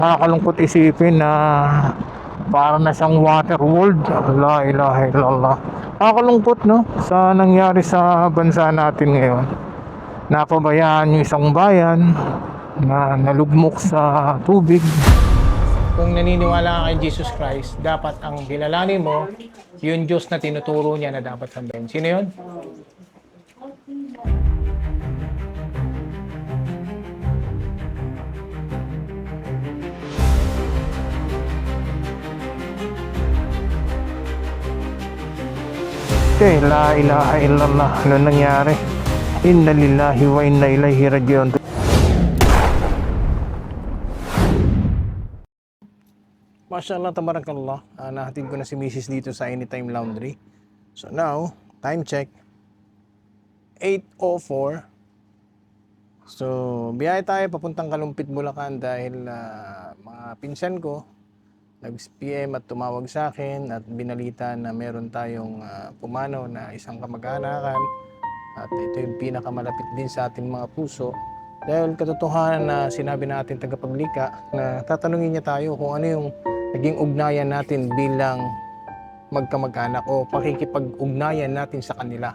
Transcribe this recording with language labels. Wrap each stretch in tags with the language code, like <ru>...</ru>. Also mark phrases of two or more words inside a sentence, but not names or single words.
<tl>Nakakalungkot isipin na para na siyang water world.</tl> <ar>لا إله إلا الله.</ar> <tl>Nakakalungkot, no, sa nangyari sa bansa natin ngayon. Napabayaan yung isang bayan na nalugmok sa tubig. Kung naniniwala ka kay Jesus Christ, dapat ang kilalanin mo yung Diyos na tinuturo niya na dapat sambahin. Sino yun?</tl> <ar>لا إله إلا الله.</ar> <tl>Ano nangyari?</tl> <ar>إنا لله وإنا إليه راجعون. ما شاء الله، تبارك الله.</ar> <tl>Nahatid ko na si Mrs. dito sa Anytime Laundry.</tl> <en>So now, time check, 8:04.</en> <tl>So, biyahe tayo papuntang Kalumpit, Bulacan dahil mga pinsan ko nag-PM at tumawag sa akin at binalita na meron tayong pumanaw na isang kamag-anakan at ito yung pinakamalapit din sa ating mga puso dahil katotohanan na sinabi natin tagapaglika na tatanungin niya tayo kung ano yung naging ugnayan natin bilang magkamag-anak o pakikipag-ugnayan natin sa kanila.</tl>